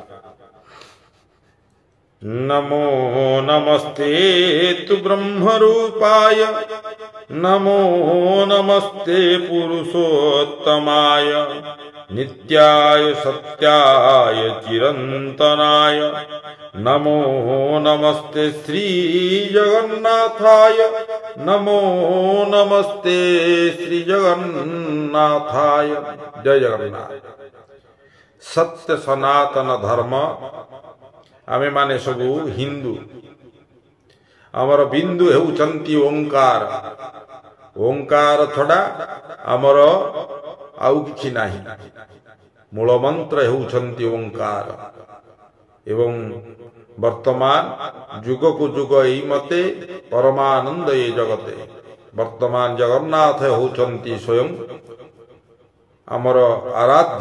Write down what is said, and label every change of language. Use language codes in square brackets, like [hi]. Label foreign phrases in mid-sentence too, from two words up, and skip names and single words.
[sa] नमो नमस्ते तु ब्रह्मरूपाय, नमो नमस्ते पुरुषोत्तमाय, नित्याय सत्याय चिरन्तनाय, नमो नमस्ते श्री जगन्नाथाय, नमो नमस्ते श्री जगन्नाथाय। [or] ଜୟ ଜଗନ୍ନାଥ। ସତ୍ୟ ସନାତନ ଧର୍ମ ଆମେ ମାନେ ସବୁ ହିନ୍ଦୁ। ଆମର ବିନ୍ଦୁ ହେଉଛନ୍ତି ଓଁକାର। ଓଁକାର ଛଡ଼ା ଆମର ଆଉ କିଛି ନାହିଁ। ମୂଳ ମନ୍ତ୍ର ହେଉଛନ୍ତି ଓଁକାର। ଏବଂ ବର୍ତ୍ତମାନ ଯୁଗକୁ ଯୁଗ ଏହି ମତେ ପରମାନନ୍ଦ ଏ ଜଗତେ ବର୍ତ୍ତମାନ ଜଗନ୍ନାଥ ହେଉଛନ୍ତି ସ୍ୱୟଂ ଆମର ଆରାଧ୍ୟ।